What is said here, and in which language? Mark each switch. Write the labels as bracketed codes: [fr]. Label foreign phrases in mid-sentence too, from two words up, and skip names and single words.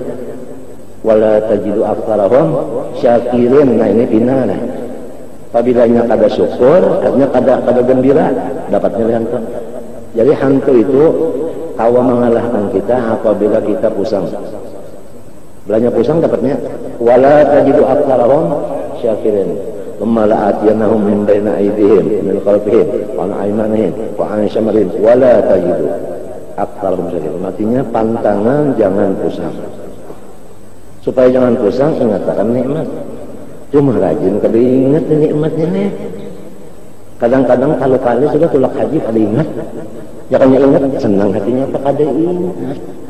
[ar] ولا تجد أكثرهم شاكرين. [bjn] Nah ini pindah nah. Apabila kada syukur, artinya kada gembira, dapatnya hantu. Jadi hantu itu kawa mengalahkan kita apabila kita pusang. Belanja pusang dapatnya [ar] ولا تجد أكثرهم شاكرين. ثم لآتينهم من بين أيديهم من خلفهم وعن أيمانهم وعن شمارهم ولا تجد أكثرهم شاكرين. [bjn] Artinya pantangan jangan pusang. Supaya jangan pusang ingatkan nikmat. Cuma rajin kada ingat nikmatnya nih. Kadang-kadang kalau kali sudah tulak haji kada ingat. Jangan ingat senang hatinya apa kada ingat.